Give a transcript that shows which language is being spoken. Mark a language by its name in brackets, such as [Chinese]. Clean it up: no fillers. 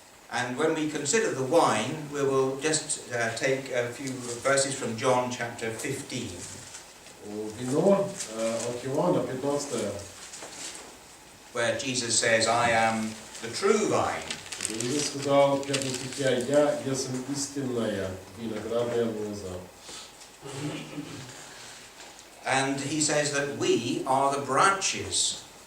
[English] And when we consider the wine, we will just take a few verses from John chapter 15. [Russian] Вино от Иоанна 15, [English] where Jesus says, I am the true vine. [Russian] Иисус сказал в 5 стихе: «Я есть истинная виноградная лоза». [English] And he says that we are the branches.